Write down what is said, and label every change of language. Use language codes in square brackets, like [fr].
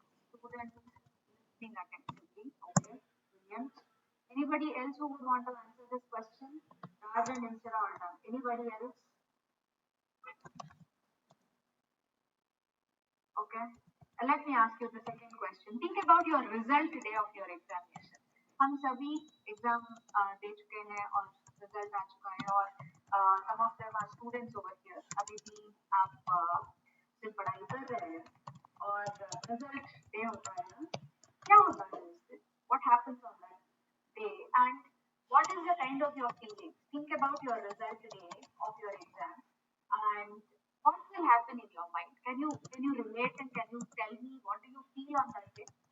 [en] Students listening attentively. Okay, brilliant. Anybody else who would want to answer this question? Raj and Insira all done. Anybody else? Okay. Let me ask you the second question. Think about your result today of your examination. [hi] हम सभी exam दे चुके हैं और result आ चुका है और [en] some of them are students over here. [hi] अभी भी आप सिर्फ पढ़ाई कर रहे हैं और रिजल्ट डे होता है ना, क्या होता है उस दिन? [en] What happens on that day and what is the kind of your feeling? Think about your result today of your exam and what will happen in your mind? Can you relate and can you tell me what do you feel on that day?